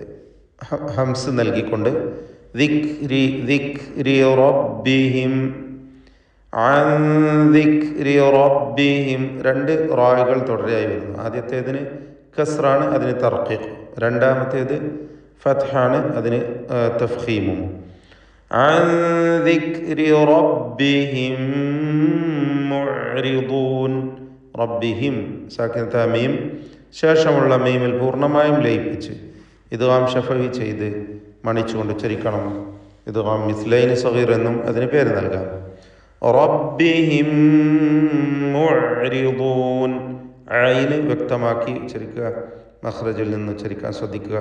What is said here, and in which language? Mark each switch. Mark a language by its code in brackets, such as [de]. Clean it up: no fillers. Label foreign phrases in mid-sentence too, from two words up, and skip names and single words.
[ml] ഹംസ് നൽകിക്കൊണ്ട് [ar] ذكري ذكري ربهم، عن ذكر ربهم, [ml] 2 റാകൾ തുടരെയായി വരുന്നു. ആദ്യത്തേതിന് കസ്റാണ്, അതിന് തർക്കീഖ്. രണ്ടാമത്തേത് ഫത്ഹാണ്, അതിന് തഫ്ഖീമും. [ar] عن ذكر ربهم معرضون, [ml] റബ്ബിഹിം സാക്കിനത്തായ മീം ശേഷമുള്ള മീമിൽ പൂർണ്ണമായും ലയിപ്പിച്ച് [ar] إدغام شفوي [ml] ചെയ്ത് മണിച്ചുകൊണ്ട് ഉച്ചരിക്കണം. [ar] إدغام مثلين صغير [ml] എന്നും അതിന് പേര് നൽകാം. [ar] ربهم معرضون, [ml] ഐന് വ്യക്തമാക്കി ഉച്ചരിക്കുക, മഖ്റജിൽ നിന്ന് ഉച്ചരിക്കാൻ ശ്രദ്ധിക്കുക.